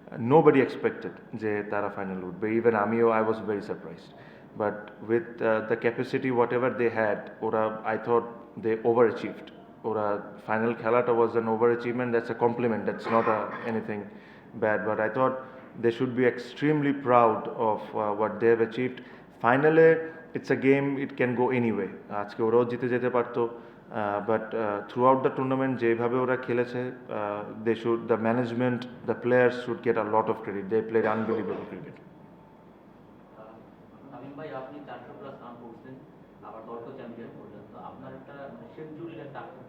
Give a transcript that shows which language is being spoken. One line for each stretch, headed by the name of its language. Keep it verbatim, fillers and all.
English: nobody expected
Bangla: যে তারা final উঠবে,
English: even আমিও I was very surprised, but with the capacity whatever they had ওরা I thought they overachieved,
Bangla: ওরা final খেলাটা
English: Was an overachievement, that's a compliment, that's not a anything bad, but I thought they should be extremely proud of uh, what they have achieved. Finally, it's a game, it can go anyway.
Bangla: আজকে ওরাও জিতে যেতে পারতো,
English: but uh, throughout the tournament
Bangla: যেভাবে ওরা খেলেছে,
English: they should, the management, the players should get a lot of credit. They played unbelievable cricket.
Bangla: আমিন ভাই, আপনি চারশো প্লাস রান করছেন, আবার গত চ্যাম্পিয়ন করলেন, তো আপনার একটা শেডুল একটা